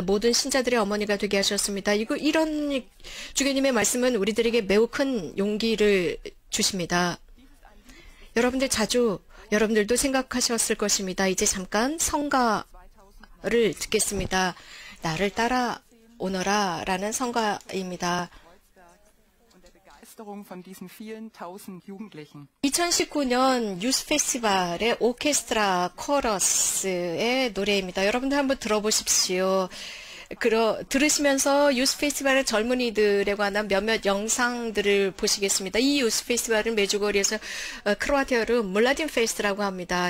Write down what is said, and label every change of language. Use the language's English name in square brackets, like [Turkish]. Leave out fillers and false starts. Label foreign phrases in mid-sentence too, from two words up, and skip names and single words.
[Korean] 모든 신자들의 어머니가 되게 하셨습니다. 이런 주교님의 말씀은 우리들에게 매우 큰 용기를 주십니다. 여러분들도 생각하셨을 것입니다. 이제 잠깐 성가를 듣겠습니다. 나를 따라오너라 라는 성가입니다. [German] Von diesen vielen tausend Jugendlichen. [Korean] 2019년 유스 페스티벌의 오케스트라 코러스의 노래입니다. 여러분들 한번 들어보십시오. 들으시면서 유스 페스티벌의 젊은이들에 관한 몇몇 영상들을 보시겠습니다. 이 유스 페스티벌은 메주고리에서 크로아티아로 몰라딘 페스트라고 합니다.